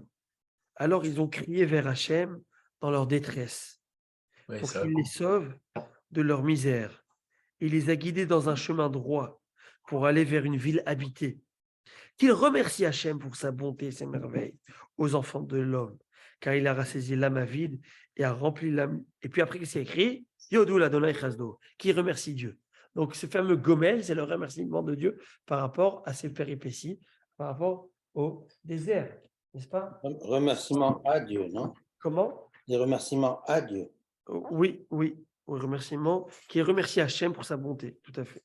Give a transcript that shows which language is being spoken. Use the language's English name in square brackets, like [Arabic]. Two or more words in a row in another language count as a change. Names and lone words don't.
[French] Alors ils ont crié vers Hachem dans leur détresse, pour qu'il les sauve de leur misère. Il les a guidés dans un chemin droit pour aller vers une ville habitée. Qu'il remercie Hachem pour sa bonté et ses merveilles aux enfants de l'homme, car il a rassaisi l'âme avide et a rempli l'âme. Et puis après, qu'est-ce qu'il y a écrit? [Hebrew] יודו לה' חסדו, [French] qui remercie Dieu. Donc, ce fameux Gomel, c'est le remerciement de Dieu par rapport à ses péripéties, par rapport au désert, n'est-ce pas? Remerciement à Dieu, non? Comment? Des remerciements à Dieu. Oui, oui, au remerciement, qui remercie Hachem pour sa bonté, tout à fait.